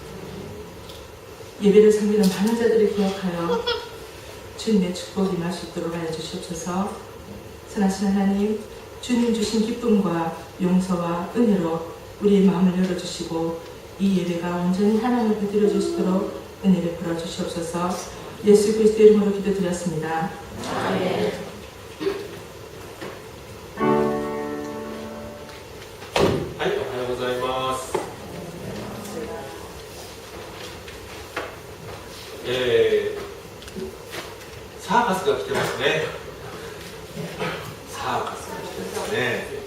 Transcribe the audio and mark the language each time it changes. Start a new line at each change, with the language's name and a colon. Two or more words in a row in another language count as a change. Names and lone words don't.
Korean: 예배를 섬기는 많은 자들을 기억하여 주님의 축복이 임할 수 있도록 하여 주시옵소서. 선하신 하나님, 주님 주신 기쁨과 용서와 은혜로 우리의 마음을 열어주시고 이 예배가 온전히 하나님을 드려 주시도록 은혜 베풀어 주시옵소서. 예수 그리스도의 이름으로 기도드렸습니다. 아멘.
Japanese: サーカスが来てますね。サーカスが来てますね。